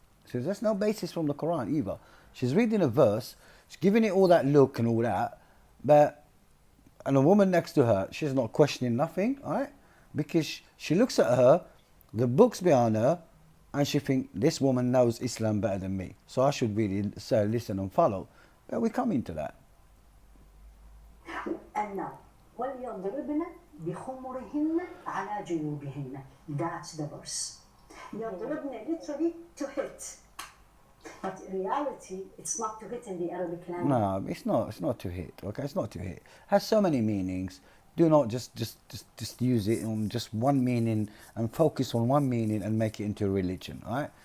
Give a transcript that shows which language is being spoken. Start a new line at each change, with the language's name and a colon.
English: So there's no basis from the Quran either. She's reading a verse, she's giving it all that look and all that, and a woman next to her, she's not questioning nothing, right? Because she looks at her, the books behind her, and she thinks, this woman knows Islam better than me, so I should really say, listen and follow. But we come into that. And now,
Arabic: وَلْيَضْرِبْنَ بِخُمُرِهِنَّ عَلَى جُيُوبِهِنَّ.
English: That's the verse. يَضْرِبْنَ literally to hit. But in reality, it's not to hit in the Arabic language. No, it's not. It's not to hit. Okay, it's not to hit. It has so many meanings. Do not just use it on just one meaning and focus on one meaning and make it into a religion. All right?